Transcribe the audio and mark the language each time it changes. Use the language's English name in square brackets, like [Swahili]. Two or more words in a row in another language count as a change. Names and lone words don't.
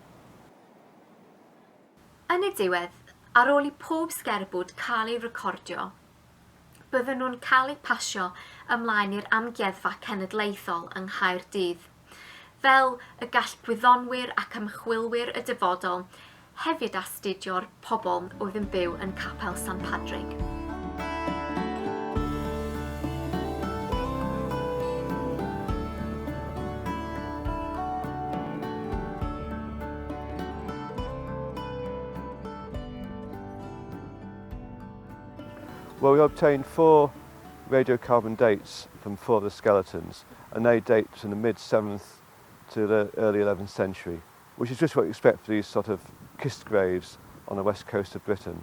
[Welsh] Yn y diwedd, ar ôl i pob sgerbwd cael ei recordio, bydden nhw'n cael eu pasio ymlaen i'r amgueddfa cenedlaethol yng Nghaerdydd, fel y gall gwyddonwyr ac ymchwilwyr y dyfodol hefyd astudio'r pobl oedd yn byw yn Capel Sant Padrig. [English] Well, we obtained 4 radiocarbon dates from 4 of the skeletons, and they date from the mid-7th to the early 11th century, which is just what you expect for these sort of kist graves on the west coast of Britain.